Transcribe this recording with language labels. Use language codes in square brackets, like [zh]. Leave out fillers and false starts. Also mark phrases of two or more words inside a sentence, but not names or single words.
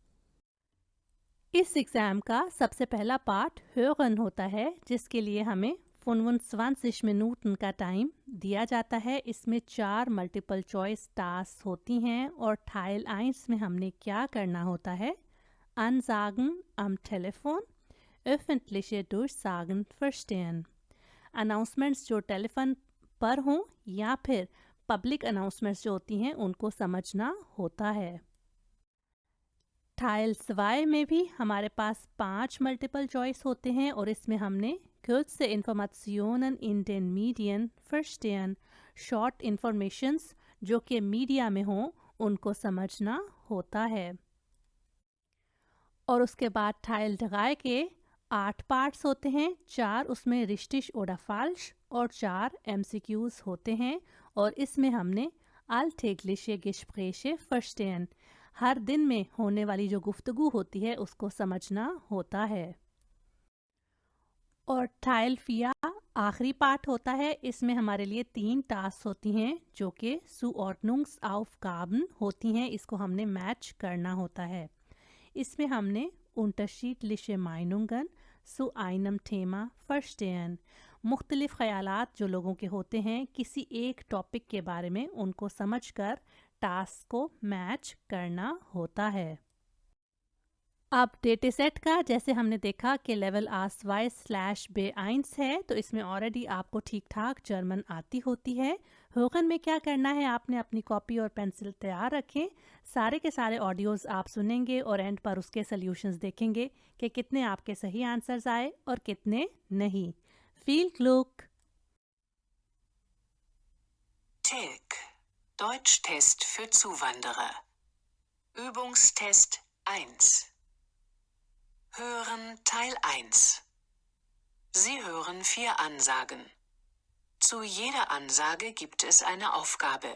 [ur] اس ایگزام کا سب سے پہلا پارٹ hören ہوتا ہے، جس کے لیے ہمیں 25 منٹ کا ٹائم دیا جاتا ہے. اس میں 4 [en] multiple choice task [ur] ہوتی ہیں اور Teil 1 میں ہم نے کیا کرنا ہوتا ہے? [de] Ansagen am Telefon, öffentliche Durchsagen verstehen। [ur] اناؤنسمنٹس جو ٹیلیفون پر ہوں یا پھر [en] public announcements [ur] جو ہوتی ہیں ان کو سمجھنا ہوتا ہے. ٹائل 2 میں بھی ہمارے پاس 5 [en] multiple choice [ur] ہوتے ہیں اور اس میں ہم نے [de] kurze Informationen in den Medien verstehen, [en] short informations [ur] جو کہ میڈیا میں ہوں ان کو سمجھنا ہوتا ہے. اور اس کے بعد ٹائل 3 کے 8 پارٹس ہوتے ہیں، 4 اس میں [de] richtig oder falsch [ur] اور 4 MCQs ہوتے ہیں. اور اس میں ہم نے [de] alltägliche Gespräche verstehen, [ur] ہر دن میں ہونے والی جو گفتگو ہوتی ہے اس کو سمجھنا ہوتا ہے. اور ٹائل 4 آخری پارٹ ہوتا ہے. اس میں ہمارے لیے 3 ٹاسک ہوتی ہیں جو کہ Zuordnungsaufgaben ہوتی ہیں، اس کو ہم نے میچ کرنا ہوتا ہے. اس میں ہم نے [de] unterschiedliche Meinungen zu einem Thema verstehen, [ur] مختلف خیالات جو لوگوں کے ہوتے ہیں کسی ایک ٹاپک کے بارے میں، ان کو سمجھ کر ٹاسک کو میچ کرنا ہوتا ہے. اب [en] data set [ur] کا جیسے ہم نے دیکھا کہ لیول A2/B1 ہے، تو اس میں آل ریڈی آپ کو ٹھیک ٹھاک جرمن آتی ہوتی ہے. ہوگن میں کیا کرنا ہے، آپ نے اپنی کاپی اور پنسل تیار رکھیں. سارے کے سارے آڈیوز آپ سنیں گے اور اینڈ پر اس کے سلوشنز دیکھیں گے کہ کتنے آپ کے صحیح آنسرز آئے اور کتنے نہیں. [de] Viel Glück. Tilg. Deutschtest für Zuwanderer. Übungstest 1. Hören Teil 1. Sie hören 4 Ansagen. Zu jeder Ansage gibt es eine Aufgabe.